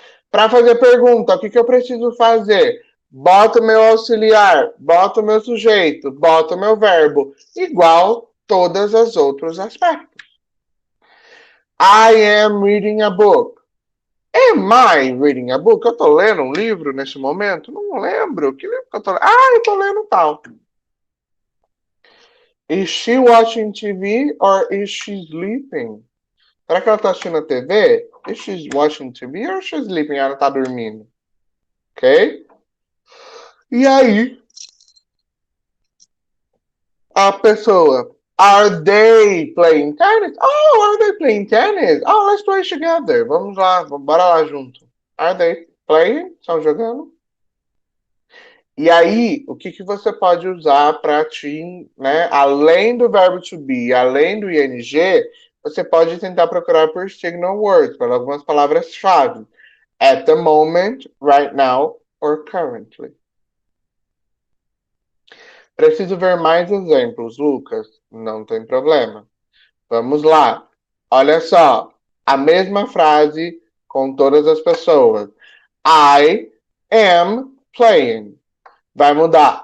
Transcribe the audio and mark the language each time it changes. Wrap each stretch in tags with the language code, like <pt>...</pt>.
<pt>Para fazer pergunta, o que eu preciso fazer? Bota o meu auxiliar, bota o meu sujeito, bota o meu verbo, igual todos os outros aspectos.</pt> <en>I am reading a book. Am I reading a book?</en> <pt>Eu tô lendo um livro nesse momento? Não lembro. Que livro que eu tô lendo? Ah, eu tô lendo tal.</pt> <en>Is she watching TV or is she sleeping?</en> <pt>Será que ela tá assistindo a TV?</pt> <en>Is she watching TV or is she sleeping?</en> <pt>Ela tá dormindo. Ok? E aí, a pessoa.</pt> <en>Are they playing tennis? Oh, are they playing tennis? Oh, let's play together.</en> <pt>Vamos lá, bora lá junto.</pt> <en>Are they playing?</en> <pt>Estão jogando? E aí, o que você pode usar para te, né? Além do verbo to be, além do ing, você pode tentar procurar por signal words, por algumas palavras-chave.</pt> <en>At the moment, right now, or currently.</en> <pt>Preciso ver mais exemplos, Lucas. Não tem problema. Vamos lá. Olha só. A mesma frase com todas as pessoas.</pt> <en>I am playing.</en> <pt>Vai mudar.</pt>